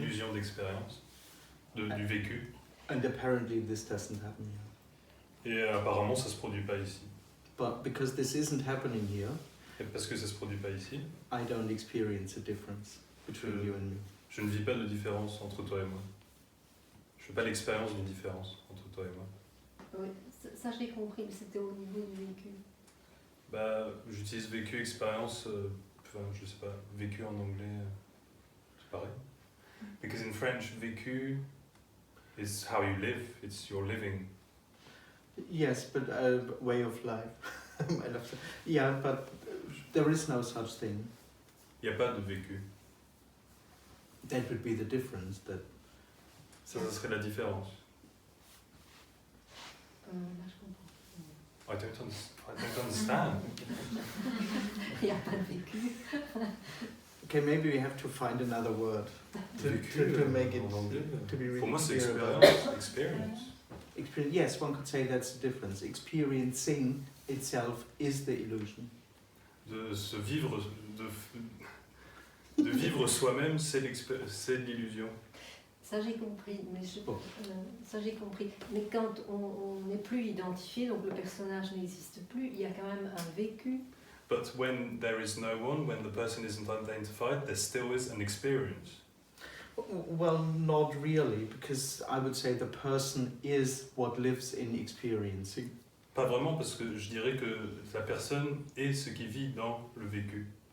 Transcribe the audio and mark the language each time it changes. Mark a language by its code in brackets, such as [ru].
[fr] L'illusion d'expérience, du vécu. [en] And apparently this doesn't happen here. [fr] Et apparemment, ça se produit pas ici. [en] But because this isn't happening here, [fr] Et parce que ça se produit pas ici, [en] I don't experience a difference between you and me. [fr] je ne vis pas de différence entre toi et moi. Je fais pas l'expérience d'une différence entre toi et moi. Oui, ça j'ai compris, mais c'était au niveau du vécu. Bah, j'utilise vécu, expérience, enfin, je sais pas, vécu en anglais, c'est pareil. [en] Because in French, vécu is how you live, it's your living. Yes, but a way of life. Yeah, but there is no such thing. [fr] Il n'y a pas de vécu. [en] That would be the difference. That [fr] Ça serait la différence. Là, je comprends. [en] I don't understand. [fr] Il n'y a pas de vécu. [en] okay, maybe we have to find another word [fr] Vécu, [en] to make it [fr] en anglais. [en] to be really [fr] Pour moi, c'est [en] clear about experience. experience. Yes, one could say that's the difference. Experiencing itself is the illusion. [fr] De se vivre, de vivre soi-même, c'est l'illusion. Ça j'ai compris, mais Bon. ça j'ai compris. Mais quand on n'est plus identifié, donc le personnage n'existe plus, il y a quand même un vécu. [en] But when there is no one, when the person isn't identified, there still is an experience. Well, not really, because I would say the person is what lives in experiencing. [fr] Pas vraiment, parce que je dirais que la personne est ce qui vit dans le vécu.